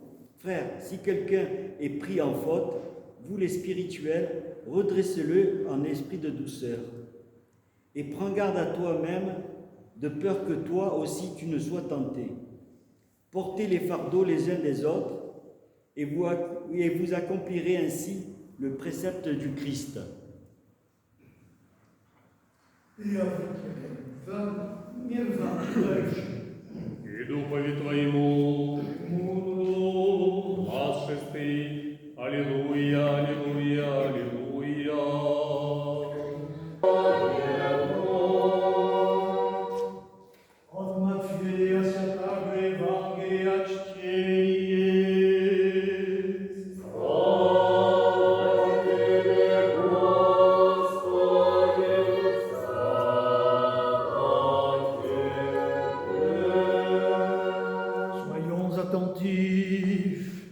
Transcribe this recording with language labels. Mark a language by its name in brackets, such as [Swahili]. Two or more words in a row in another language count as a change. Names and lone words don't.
[French] Frères, si quelqu'un est pris en faute, vous les spirituels, redressez-le en esprit de douceur. Et prends garde à toi-même, de peur que toi aussi tu ne sois tenté. Portez les fardeaux les uns des autres, et vous accomplirez ainsi le précepte du Christ. [Church Slavic] Мир вам дальше. И Духове Твоему, глаз шестый, Аллилуйя, Аллилуйя, Аллилуйя. От Матфея Святого Евангелия чтение. [French] Soyons attentifs.